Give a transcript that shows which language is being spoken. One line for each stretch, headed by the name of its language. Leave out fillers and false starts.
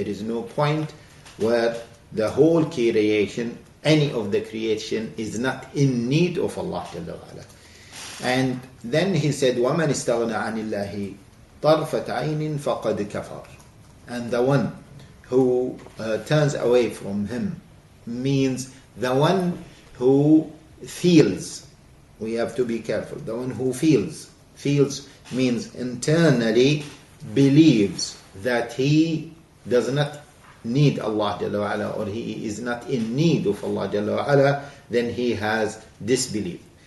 English: There is no point where the whole creation, any of the creation, is not in need of Allah Jalla wa Ala.
Arabic: And then he said, وَمَنِ اسْتَغْنَى عَنِ اللَّهِ طَرْفَةَ عَيْنٍ فَقَدْ كَفَرَ.
English: And the one who turns away from him means the one who feels. We have to be careful. The one who feels means internally believes that he does not need Allah Jalla wa Ala, or he is not in need of Allah Jalla wa Ala, then he has disbelief.